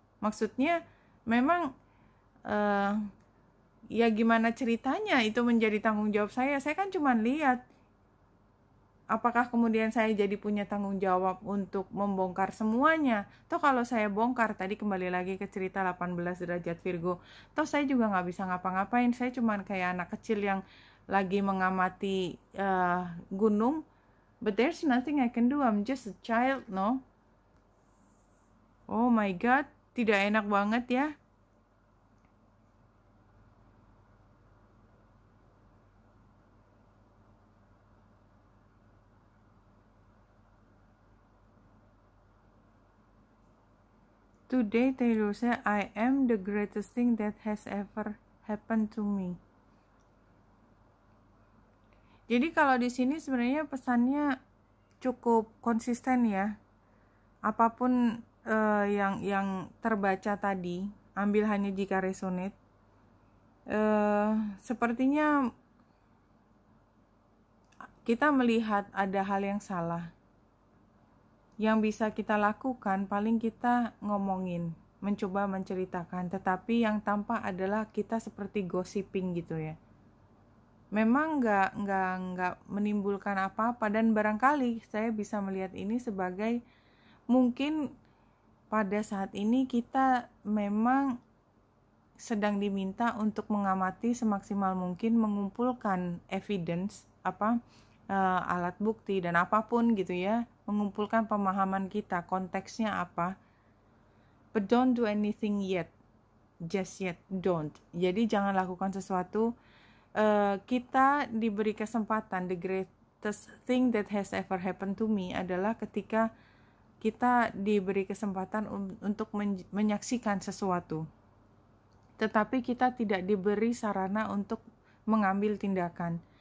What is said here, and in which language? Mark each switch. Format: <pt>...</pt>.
<id>Maksudnya memang ya gimana ceritanya itu menjadi tanggung jawab saya kan cuma lihat. Apakah kemudian saya jadi punya tanggung jawab untuk membongkar semuanya? Toh kalau saya bongkar, tadi kembali lagi ke cerita 18 derajat Virgo, toh saya juga nggak bisa ngapa-ngapain. Saya cuma kayak anak kecil yang lagi mengamati gunung.</id> <en>But there's nothing I can do, I'm just a child, no? Oh my God,</en> <id>tidak enak banget ya.</id> <en>Today Taylor said, I am the greatest thing that has ever happened to me.</en> <id>Jadi kalau di sini sebenarnya pesannya cukup konsisten ya. Apapun yang terbaca tadi, ambil hanya jika resonate. Sepertinya kita melihat ada hal yang salah. Yang bisa kita lakukan paling kita ngomongin, mencoba menceritakan, tetapi yang tampak adalah kita seperti gossiping gitu ya. Memang nggak menimbulkan apa-apa, dan barangkali saya bisa melihat ini sebagai mungkin pada saat ini kita memang sedang diminta untuk mengamati semaksimal mungkin, mengumpulkan evidence alat bukti dan apapun gitu ya, mengumpulkan pemahaman kita, konteksnya apa.</id> <en>But don't do anything yet, just yet, don't.</en> <id>Jadi jangan lakukan sesuatu. Kita diberi kesempatan,</id> <en>the greatest thing that has ever happened to me</en> <id>adalah ketika kita diberi kesempatan untuk menyaksikan sesuatu, tetapi kita tidak diberi sarana untuk mengambil tindakan.</id>